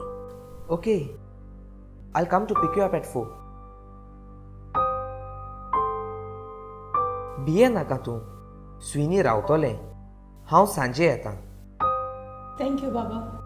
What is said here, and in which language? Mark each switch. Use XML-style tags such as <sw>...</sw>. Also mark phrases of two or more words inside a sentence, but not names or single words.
<en>Okay. I'll come to pick you up at 4.</en> <kok>भिये नाका तूं. स्विनी रावतलें. हांव सांजे येतां.</kok> <en>Thank you, Baba.</en>